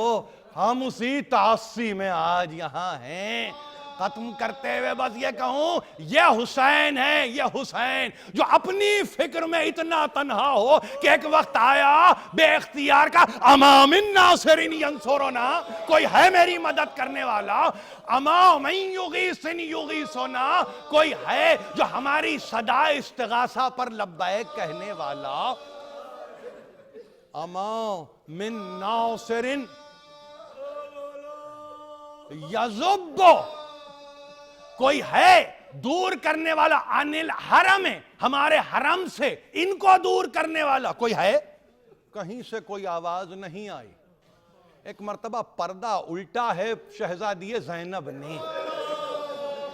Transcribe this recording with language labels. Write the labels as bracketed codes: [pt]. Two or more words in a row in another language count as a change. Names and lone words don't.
[ur] ہم اسی تعصی میں آج یہاں ہیں. ختم کرتے ہوئے بس یہ کہوں، یہ حسین ہے، یہ حسین جو اپنی فکر میں اتنا تنہا ہو کہ ایک وقت آیا بے اختیار کا، [ar] اما من ناصر ینصرنا، [ur] کوئی ہے میری مدد کرنے والا، [ar] اما من یغیثن یغیثنا، [ur] کوئی ہے جو ہماری صدا استغاثہ پر لبیک کہنے والا. [ar] اما من ناصر یذب، [ur] کوئی ہے دور کرنے والا، [ar] عن الحرم، [ur] ہمارے حرم سے ان کو دور کرنے والا کوئی ہے؟ کہیں سے کوئی آواز نہیں آئی. ایک مرتبہ پردہ الٹا ہے شہزادی زینب نے،